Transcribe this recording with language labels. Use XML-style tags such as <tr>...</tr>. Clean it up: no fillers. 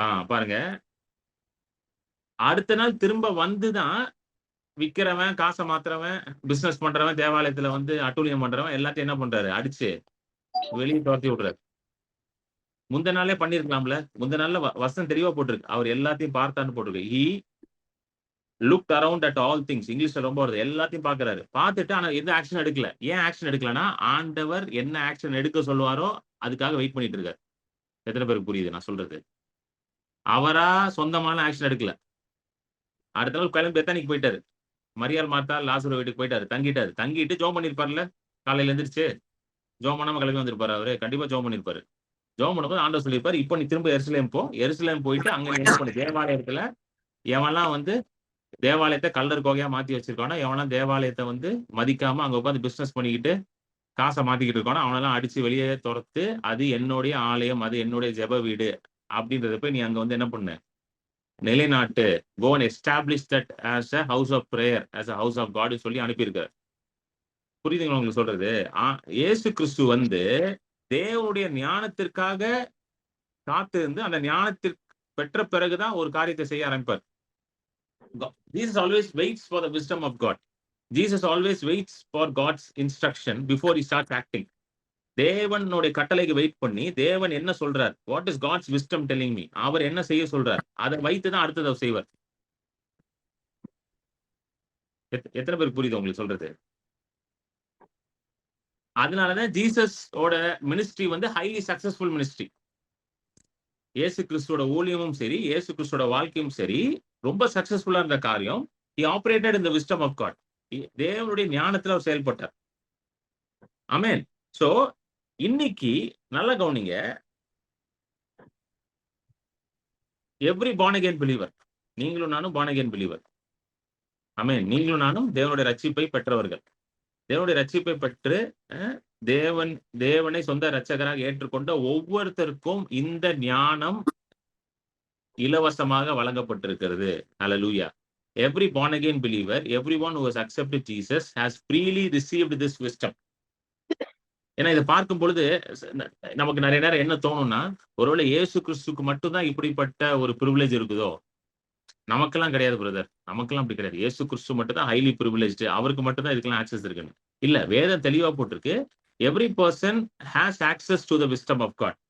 <ta>பாருங்க, அடுத்த நாள் திரும்ப வந்துதான் விக்கிறவன், காசை மாத்துறவன், பிசினஸ் பண்றவன், தேவாலயத்துல வந்து அட்டூழியம் பண்றவன் எல்லாத்தையும் என்ன பண்றாரு? அடிச்சு வெளியே துரத்தி விடுறாரு. முந்த நாளே பண்ணிருக்கலாம்ல. முந்த நாள்ல வசனம் தெளிவா போட்டிருக்கு. அவர் எல்லாத்தையும் பார்த்தான்னு போட்டிருக்கு.</ta> <en>He looked around at all things.</en> <ta>இங்கிலீஷ்ல ரொம்ப வருது. எல்லாத்தையும் பாக்குறாரு. பார்த்துட்டு ஆனா எந்த ஆக்ஷன் எடுக்கல. ஏன் ஆக்ஷன் எடுக்கலன்னா, ஆண்டவர் என்ன ஆக்ஷன் எடுக்க சொல்லுவாரோ அதுக்காக வெயிட் பண்ணிட்டு இருக்காரு. எத்தனை பேருக்கு புரியுது நான் சொல்றது? அவரா சொந்தமான ஆக்ஷன் எடுக்கல. அடுத்த நாள் கிளம்பி பெத்தானிக்கு போயிட்டாரு. மரியாள், மார்த்தா, லாசரு வீட்டுக்கு போயிட்டாரு. தங்கிட்டாரு. தங்கிட்டு ஜோம் பண்ணிருப்பாருல்ல, காலையில எந்திரிச்சு ஜோம் பண்ணாம கிளம்பி வந்திருப்பாரு. அவரு கண்டிப்பா ஜோம் பண்ணிருப்பாரு. ஜோம் பண்ணும்போது ஆண்டவர் சொல்லியிருப்பாரு, இப்போ நீ திரும்ப எருசலேம் போ. எருசலேம் போயிட்டு அங்க என்ன பண்ணு? தேவாலயத்துல எவன்லாம் வந்து தேவாலயத்தை கல்லர் கோகையா மாத்தி வச்சிருக்கானோ, எவன்லாம் தேவாலயத்தை வந்து மதிக்காம அங்க உட்காந்து பிசினஸ் பண்ணிக்கிட்டு காசை மாத்திக்கிட்டு இருக்கானோ அவனெல்லாம் அடிச்சு வெளியே துரத்து, அது என்னுடைய ஆலயம், அது என்னுடைய ஜெப வீடு அப்படின்றத போய் நீ அங்க வந்து என்ன பண்ணு? நிலைநாட்டு.</ta> <en>go and establish that as a house of prayer, as a house of God</en> <ta>சொல்லி அனுப்பியிருக்காரு. புரியுதுங்களா உங்களுக்கு சொல்றது? இயேசு கிறிஸ்து வந்து தேவனுடைய ஞானத்திற்காக காத்து இருந்து அந்த ஞானத்திற்கு பெற்ற பிறகுதான் ஒரு காரியத்தை செய்ய ஆரம்பிப்பார்.</ta> <en>Jesus always waits for the wisdom of God. Jesus always waits for God's instruction before he starts acting.</en> <ta>தேவனுடைய கட்டளைக்கு வெயிட் பண்ணி தேவன் என்ன சொல்றார்,</ta> <en>what is God's wisdom telling me,</en> <ta>அவர் என்ன செய்ய சொல்றார், அதை வைத்துதான் அடுத்ததை செய்வார். எத்தனை பேருக்கு புரியுது உங்களுக்கு சொல்றது? அதனாலதான் ஜீசஸோட மினிஸ்ட்ரி வந்து</ta> <en>Highly successful ministry.</en> <ta>இயேசு கிறிஸ்துவோட ஊழியமும் சரி, இயேசு கிறிஸ்துவோட வாழ்க்கையும் சரி, ரொம்ப சக்சஸ்ஃபுல்லா இருந்த காரியம்.</ta> <en>he operated in the wisdom of God.</en> <ta>தேவனுடைய ஞானத்துல அவர் செயல்பட்டார். ஆமென். சோ இன்னைக்கு நல்ல கவனிங்க,</ta> <en>every born again believer,</en> <ta>நீங்களும் நானும் born again believer. ஆமென். நீங்களும் நானும் தேவனுடைய ரட்சிப்பை பெற்றவர்கள். தேவனுடைய ரட்சிப்பை பெற்று தேவனை சொந்த இரட்சகராக ஏற்றுக்கொண்ட ஒவ்வொருத்தருக்கும் இந்த ஞானம் இலவசமாக வழங்கப்பட்டிருக்கிறது. ஹல்லேலூயா.</ta> <en>Every born again believer, everyone who has accepted Jesus has freely received this wisdom.</en> <ta>ஏன்னா இதை பார்க்கும் பொழுது நமக்கு நிறைய நேரம் என்ன தோணும்னா, ஒருவேளை இயேசு கிறிஸ்துக்கு மட்டும்தான் இப்படிப்பட்ட ஒரு பிரிவிலேஜ் இருக்குதோ, நமக்கெல்லாம் கிடையாது பிரதர், நமக்கெல்லாம் அப்படி கிடையாது. இயேசு கிறிஸ்து மட்டும் தான்</ta> <en>highly privileged,</en> <ta>அவருக்கு மட்டும் தான் இதுக்கெல்லாம் ஆக்சஸ் இருக்குன்னு இல்ல. வேதம் தெளிவா போட்டிருக்கு,</ta> <en>Every person has access to the wisdom of God.</en>